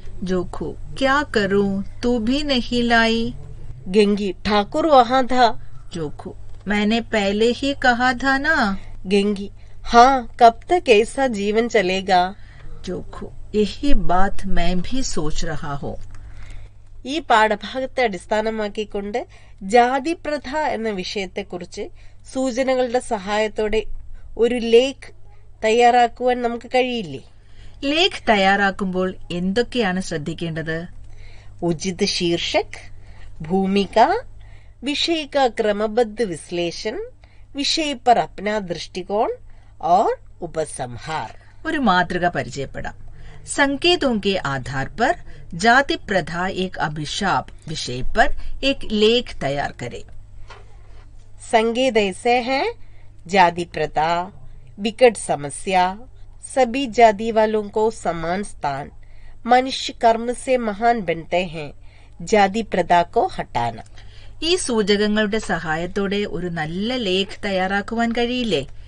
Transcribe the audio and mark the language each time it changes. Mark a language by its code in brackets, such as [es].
[hi] जोखू, क्या करूं, तू भी नहीं लाई। गंगी, ठाकुर वहाँ था। जोखू, मैंने पहले ही कहा था ना। गंगी, हाँ, कब तक ऐसा जीवन चलेगा? जोखू, यही बात मैं भी सोच रहा हूँ. [ml] ഈ പാഠഭാഗത്തെ അടിസ്ഥാനമാക്കിക്കൊണ്ട് ജാതിപ്രഥ എന്ന വിഷയത്തെക്കുറിച്ച് സൂചനകളുടെ സഹായത്തോടെ ഒരു ലേഖ് തയ്യാറാക്കുവാൻ നമുക്ക് കഴിയില്ലേ? ലേഖ് തയ്യാറാക്കുമ്പോൾ എന്തൊക്കെയാണ് ശ്രദ്ധിക്കേണ്ടത്? [hi] ഉചിത് ശീർഷക്, ഭൂമിക, विषय का क्रमबद्ध विश्लेषण, विषय पर अपना दृष्टिकोण और उपसंहार. [ml] ഒരു മാതൃക പരിചയപ്പെടാം. [hi] संकेतों के आधार पर जाति प्रथा एक अभिशाप विषय पर एक लेख तैयार करें. संकेत ऐसे हैं: जाति प्रथा, विकट समस्या, सभी जाति वालों को समान स्थान, मनुष्य कर्म से महान बनते हैं, जाति प्रथा को हटाना. [ml] ഈ സൂചകങ്ങളുടെ സഹായത്തോടെ ഒരു നല്ല ലേഖ് തയ്യാറാക്കുവാൻ കഴിയില്ലേ?